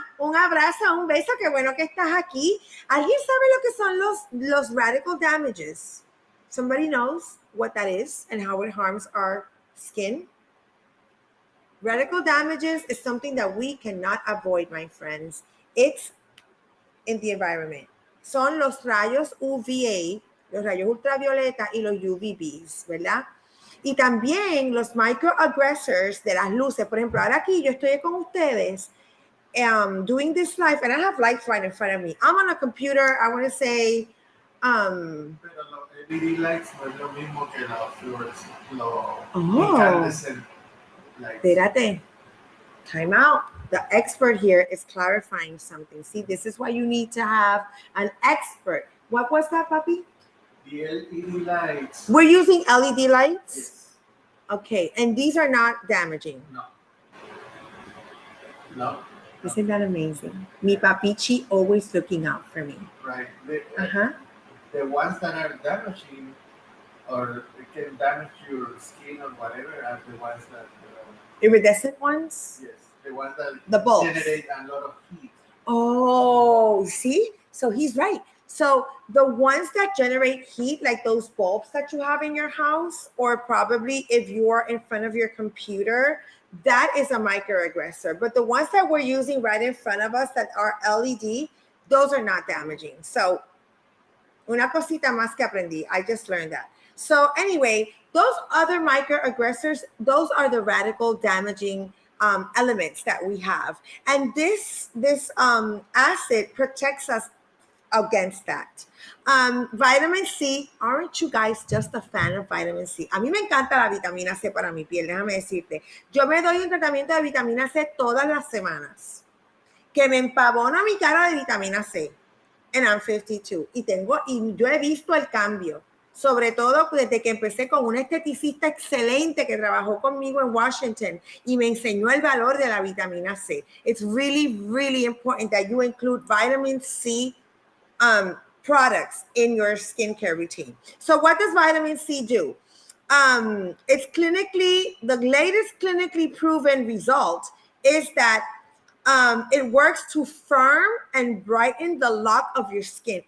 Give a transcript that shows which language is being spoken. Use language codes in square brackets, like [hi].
[es] Un abrazo, un beso, qué bueno que estás aquí. ¿Alguien sabe lo que son los radical damages? [en] Somebody knows what that is and how it harms our skin? Radical damages is something that we cannot avoid, my friends. It's in the environment. [es] Son los rayos UVA, los rayos ultravioleta y los UVBs, ¿verdad? Y también los microaggressors de las luces. Por ejemplo, ahora aquí yo estoy con ustedes [en] doing this live and I have lights right in front of me. I'm on a computer, I want to say... [es] Pero los LED lights no es lo mismo que los incandescent lights. Espérate. [en] Time out. The expert here is clarifying something. See, this is why you need to have an expert. What was that, papi? The LED lights. We're using LED lights? Yes. Okay, and these are not damaging? No. Isn't that amazing? [es] Mi papichi [en] always looking out for me. Right. The ones that are damaging or can damage your skin or whatever are the ones that... iridescent ones? Yes, the ones that generate a lot of heat. Oh, see? So he's right. So the ones that generate heat, like those bulbs that you have in your house, or probably if you are in front of your computer, that is a microaggressor. But the ones that we're using right in front of us that are LED, those are not damaging. [es] So una cosita más que aprendí. [en] I just learned that. So anyway, those other microaggressors, those are the radical damaging elements that we have. And this acid protects us against that. Vitamin C, aren't you guys just a fan of vitamin C? [es] A mí me encanta la vitamina C para mi piel, déjame decirte. Yo me doy un tratamiento de vitamina C todas las semanas, que me empavona mi cara de vitamina C. [en] And I'm 52. [es] Y yo he visto el cambio, sobre todo desde que empecé con una esteticista excelente que trabajó conmigo en Washington y me enseñó el valor de la vitamina C. [en] It's really, really important that you include vitamin C products in your skincare routine. So what does vitamin C do? It's the latest clinically proven result is that it works to firm and brighten the lock of your skin.